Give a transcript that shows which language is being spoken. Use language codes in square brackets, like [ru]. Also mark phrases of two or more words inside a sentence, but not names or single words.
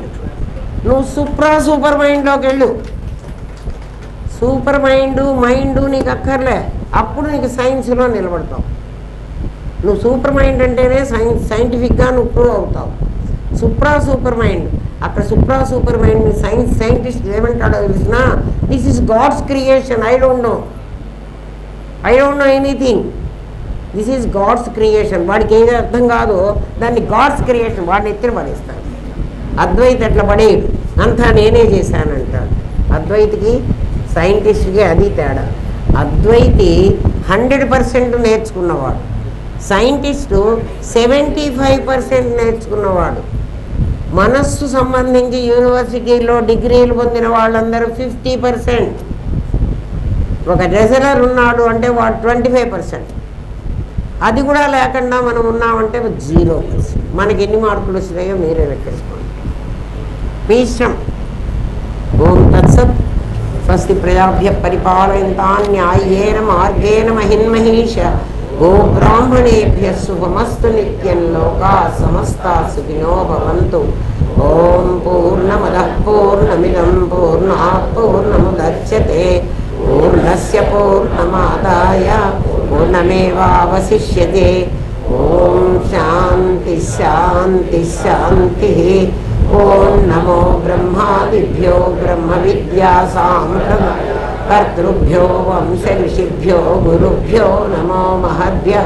[te] నువ్వు [en] supra super [te] మైండ్లోకి వెళ్ళు. [en] super mind [te] నీకు అక్కర్లే. అప్పుడు నీకు సైన్స్లో నిలబడతావు. నువ్వు [en] super mind [te] అంటేనే సైంటిఫిక్గా నువ్వు ప్రూవ్ అవుతావు. [en] super mind. [te] అక్కడ [en] super mind scientist [te] ఏమంటాడో తెలిసినా, [en] this is God's creation. I don't know anything. this is God's creation. [te] వాడికి ఏది అర్థం కాదో దాన్ని [en] God's creation [te] వాడిని ఎత్తిన పడేస్తాడు. అద్వైత అట్లా పడేయడు. అంతా నేనే చేశానంటాడు. అద్వైతికి సైంటిస్ట్కి అది తేడా. అద్వైతి 100% నేర్చుకున్నవాడు, సైంటిస్టు 75% నేర్చుకున్నవాడు. మనస్సు సంబంధించి యూనివర్సిటీలో డిగ్రీలు పొందిన వాళ్ళందరూ 50%. ఒక రెజలర్ ఉన్నాడు అంటే వాడు 25%. అది కూడా లేకుండా మనం ఉన్నామంటే 0%. మనకి ఎన్ని మార్కులు వస్తున్నాయో మీరే లెక్కేసుకోండి. మీ ఇష్టం. [sa] ఓం తత్సత్. స్వస్తి ప్రజాభ్య పరిపాలయంతాం న్యాయేన మార్గేణ మహిన్మహీష. గో బ్రాహ్మణేభ్యః శుభమస్తు నిత్యం. లోకా సమస్తా సుఖినో భవంతు. ఓం పూర్ణమదః పూర్ణమిదం పూర్ణాత్ పూర్ణముదచ్యతే. పూర్ణస్య పూర్ణమాదాయ పూర్ణమేవావశిష్యతే. ఓం శాంతి శాంతి శాంతి. ఓం నమో బ్రహ్మాదిభ్యో బ్రహ్మ విద్యా సాంప్రదాయ కర్తృభ్యో వంశ ఋషిభ్యో గురుభ్యో నమో మహద్భ్యః.